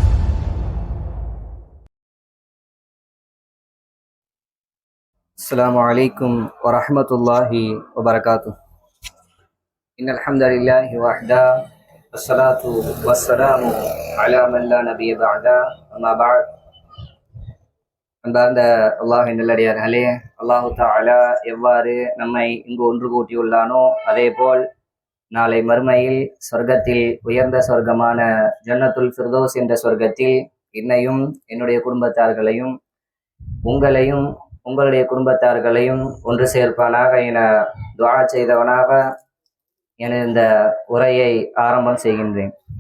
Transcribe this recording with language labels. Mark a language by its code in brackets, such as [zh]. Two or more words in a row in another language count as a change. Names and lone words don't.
[ar] السلام عليكم ورحمة الله وبركاته. إن الحمد لله وحده والصلاة والسلام على من لا نبي بعده أما بعد. [ta] அன்பார்ந்த அல்லாஹின் நல்லடியார்களே, அல்லாஹு தஆலா எவ்வாறு நம்மை இங்கு ஒன்று கூட்டியுள்ளானோ அதே போல் நாளை மறுமையில் சொர்க்கத்தில் உயர்ந்த சொர்க்கமான ஜன்னத்துல் ஃபிர்தௌஸ் என்ற சொர்க்கத்தில் என்னையும் என்னுடைய குடும்பத்தார்களையும் உங்களையும் உங்களுடைய குடும்பத்தார்களையும் ஒன்று சேர்ப்பானாக என துஆ செய்தவனாக என இந்த உரையை ஆரம்பம் செய்கின்றேன்.